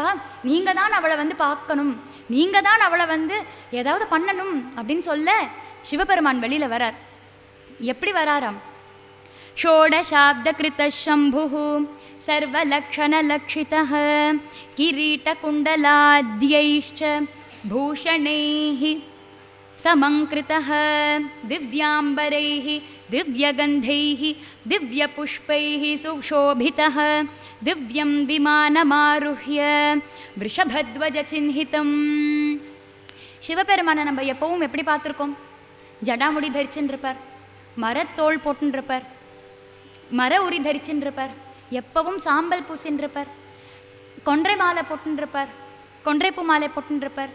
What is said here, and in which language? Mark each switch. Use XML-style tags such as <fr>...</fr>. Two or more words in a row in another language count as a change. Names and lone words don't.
<ta>நீங்கள் தான் அவளை வந்து பார்க்கணும், நீங்கள் தான் அவளை வந்து ஏதாவது பண்ணணும் அப்படின்னு சொல்ல சிவபெருமான் வெளியில் வரார். எப்படி வராராம்?</ta> <sa>षोडशाब्द कृत शम्भुः सर्वलक्षणलक्षितः किरीटकुण्डलाद्यैश्च भूषणैः समङ्कृतः दिव्याम्बरैः दिव्यगन्धैः दिव्यपुष्पैः सुशोभितः दिव्यं विमानमारुह्य वृषभध्वजचिह्नितम्.</sa> <ta>சிவபெருமானை நம்ம எப்பவும் எப்படி பார்த்துருக்கோம்? ஜடாமுடி தரிச்சுன்னு இருப்பார், மரத்தோள் போட்டுன்னு இருப்பார், மர உரி தரிச்சுன்னு இருப்பார், எப்பவும் சாம்பல் பூசின்னு இருப்பார், கொன்றை மாலை போட்டுன்னு இருப்பார், கொன்றைப்பூ மாலை போட்டுன்னு இருப்பார்.</ta>